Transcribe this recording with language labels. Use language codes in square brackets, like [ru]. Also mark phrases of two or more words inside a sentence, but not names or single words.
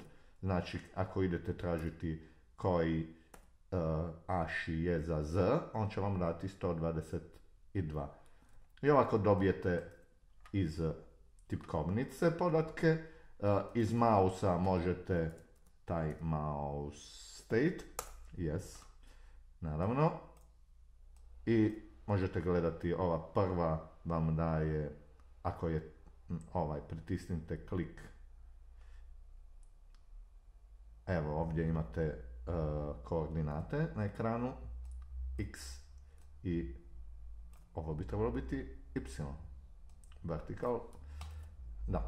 [hr] Znači, ako idete tražiti koji ASCII je za Z, on će vam dati 122. I ovako dobijete iz tipkovnice podatke. Iz mausa možete taj [en] mouse state, yes, [hr] naravno, i možete gledati, ova prva vam daje, ako je pritisnite klik. Evo, ovdje imate koordinate na ekranu, x, i ovo bi trebalo biti y, vertical, da.